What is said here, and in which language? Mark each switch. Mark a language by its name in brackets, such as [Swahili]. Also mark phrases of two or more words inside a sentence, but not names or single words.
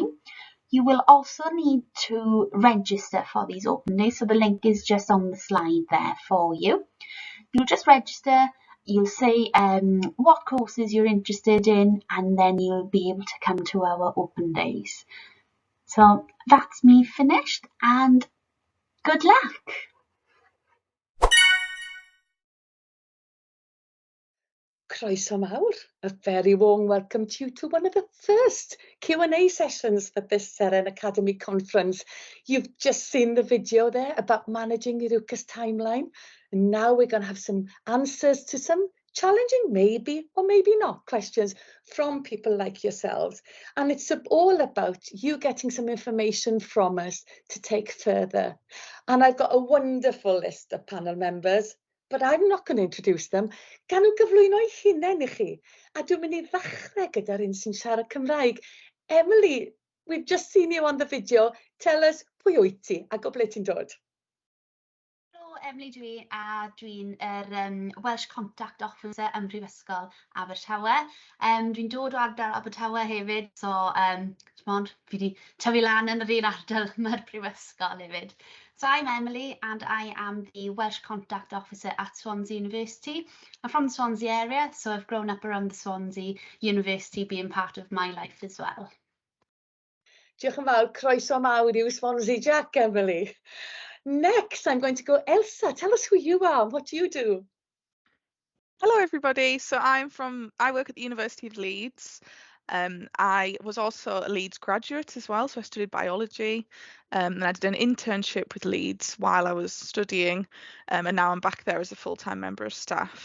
[English] You will also need to register for these open days, so the link is just on the slide there for you. You'll just register. You'll say what courses you're interested in, and then you'll be able to come to our open days. So that's me finished, and good luck! [Welsh] Croeso mawr, [English] a very warm welcome to you to one of the first Q&A sessions for this Seren Academy conference. You've just seen the video there about managing your UCAS timeline, and now we're going to have some answers to some challenging, maybe or maybe not, questions from people like yourselves. And it's all about you getting some information from us to take further. And I've got a wonderful list of panel members, but I'm not going to introduce them. [Welsh] Gan nhw gyflwyno eu hunain I chi. A dwi'n mynd I ddechrau gyda'r un sy'n siarad Cymraeg. [English] Emily, we've just seen you on the video. Tell us [Welsh] pwy wyt ti a o ble ti'n dod? Hello Emily dwi'n [English] Welsh Contact Officer [Welsh] ym Mhrifysgol Abertawe. Dwi'n dod o ardal Abertawe hefyd, so fi wedi tyfu lan yn yr un ardal mae'r Prifysgol hefyd. [English] So I'm Emily and I am the Welsh Contact Officer at Swansea University. I'm from the Swansea area, so I've grown up around the Swansea University being part of my life as well. [Welsh] Diolch yn fawr, croeso mawr i'w Swansea Jack, Emily. [English] Next, I'm going to go Elsa. Tell us who you are and what do you do? Hello everybody, so I work at the University of Leeds. I was also a Leeds graduate as well, so I studied biology, and I did an internship with Leeds while I was studying, and now I'm back there as a full-time member of staff.